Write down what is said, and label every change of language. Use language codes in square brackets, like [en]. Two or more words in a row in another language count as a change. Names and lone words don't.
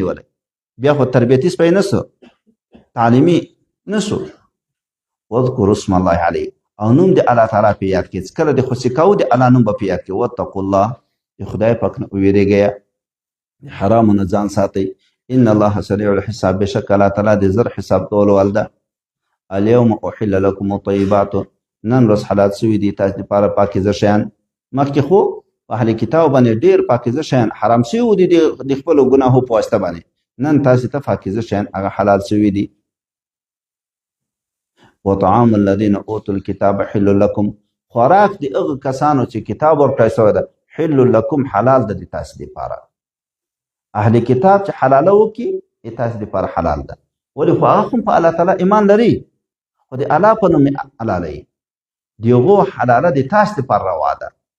[ps] نیولی بیا خو تربیتي سپی نه سو تعلیمي نه سو [ar] واذکروا اسم الله علیه [ps] او نوم د الله تعالی په یاد کړي چې کله د خوشي کوو د الله نوم به په یاد کړي [ar] واتقوا الله [ps] د خدای پاک نه وویرېږئ د حرامو نه ځان ساتئ [ar] ان الله سریع الحساب [ps] بشک الله تعالی د زر حساب کولو وال ده [ar] اليوم احل لكم الطيبات [ps] نن ورځ حلال سوي دي تاسو لپاره پاکیزه شیان مخکې خو په اهل کتاب باندې ډېر پاکیزه شیان حرام سوي دي د خپلو ګناهو په واسطه باندې نن تاسو ته پاکیزه شیان هغه حلال سوي دي [ar] وطعام الذين اوتوا الكتاب حل لكم [ps] خوراک د هغه کسانو چې کتاب ورکړی سوی ده [ar] حل لكم [ps] حلال ده د تاسو لپاره اهل کتاب چې حلاله وکړي د تاسو لپاره حلال ده ولې خو هغه هم په الله تعالی ایمان لري خو د الله په نوم حلاله یي د هغو حلاله د تاسو لپاره روا ده